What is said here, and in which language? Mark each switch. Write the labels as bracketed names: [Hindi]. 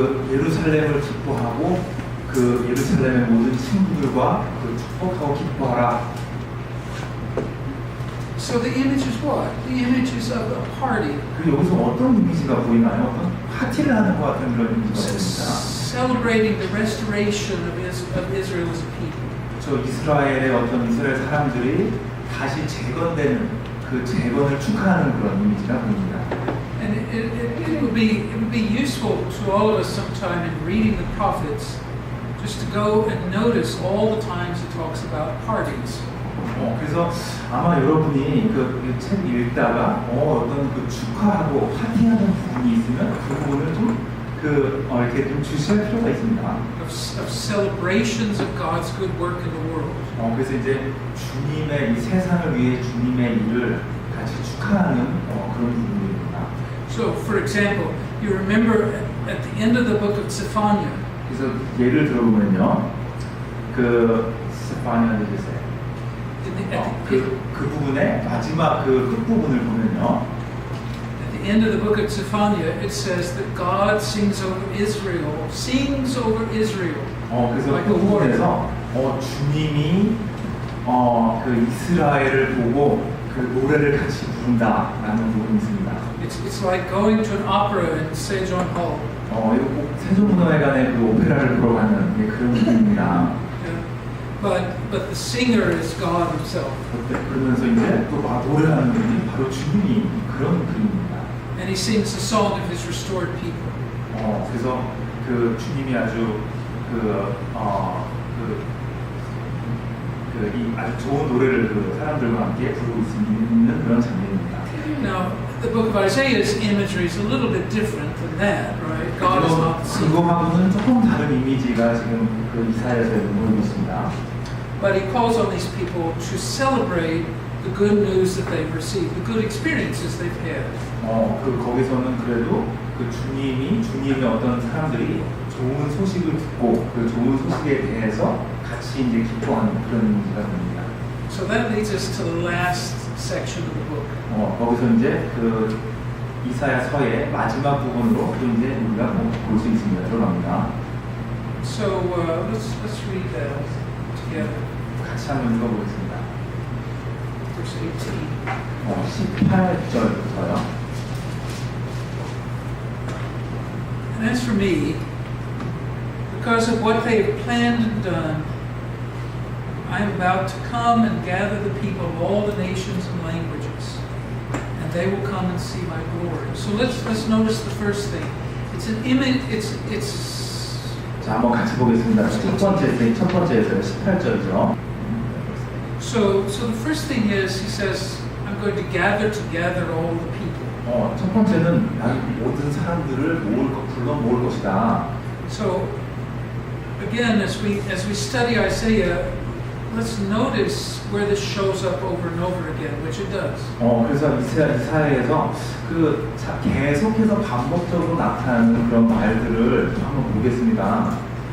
[Korean] 예루살렘을 기뻐하고 예루살렘의 모든 친구들과 축복하고 기뻐하라. [English] So the image is what? The image is of a party. [Korean] 여기서 어떤 이미지가 보이나요? 어떤 파티를 하는 것 같은 그런 이미지가 보입니다. [English] Celebrating the restoration of Israel as a people. [Korean] 저 이스라엘의 이스라엘 사람들이 다시 재건되는 그 재건을 축하하는 그런 이미지가 보입니다. [English] And it would be useful to all of us sometime in reading the prophets just to go and notice all the times he talks about parties. [Korean] 그래서 아마 여러분이 책 읽다가 어떤 축하하고 파티하는 부분이 있으면 그 부분을 이렇게 좀 주시할 필요가 있습니다. [English] Of celebrations of God's good work in the world. [Korean] 그래서 이제 주님의 이 세상을 위해 주님의 일을 같이 축하하는 그런 부분입니다. [English] So, for example, you remember at the end of the book of Zephaniah. [Korean] 그래서 예를 들어보면요, 스파니아 되세요. 그 부분의 마지막 끝 부분을 보면요. [English] At the end of the book of Zephaniah, it says that God sings over Israel. [Korean] 그래서 그 부분에서 주님이 이스라엘을 보고 노래를 같이 부른다라는 부분이 있습니다. [English] It's like going to an opera in Sejong Hall. [Korean] 이거 꼭 세종문화회관에 그 오페라를 보러 가는 그런 느낌입니다. [English] But the singer is God Himself. [Korean] 그러면서 이제 또 노래하는 분이 바로 주님이 그런 그림입니다. [English] And He sings the song of His restored people. [Korean] 그래서 그 주님이 아주 이 아주 좋은 노래를 그 사람들과 함께 부르고 있는 그런 장면입니다. [English] Now, the book of Isaiah's imagery is a little bit different than that, right? God is not the singer. [Korean] 그거하고는 조금 다른 이미지가 지금 그 이사야서에 보이고 있습니다. [English] But He calls on these people to celebrate the good news that they've received, the good experiences they've had. [Korean] 거기서는 그래도 그 주님의 어떤 사람들이 좋은 소식을 듣고 그 좋은 소식에 대해서 같이 이제 기뻐하는 그런 이미지가 됩니다. [English] So that leads us to the last section of the book. [Korean] 거기서 이제 그 이사야서의 마지막 부분으로 또 이제 우리가 볼 수 있습니다. 들어갑니다. [English] So let's read that together. [Korean] 같이 한번 읽어보겠습니다. [English] Verse 18. [Korean] 18절부터요. [English] And as for me, because of what they have planned and done, I am about to come and gather the people of all the nations and languages, and they will come and see my glory. So let's notice the first thing. It's an image. It's. [Korean] 자, 한번 같이 보겠습니다. 첫 번째에서요, 18절이죠. [English] So the first thing is, he says, I'm going to gather together all the people. [Korean] 첫 번째는 나는 모든 사람들을 불러 모을 것이다. [English] So again, as we study Isaiah, let's notice where this shows up over and over again, which it does. [Korean] 그래서 이사야에서 계속해서 반복적으로 나타나는 그런 말들을 한번 보겠습니다.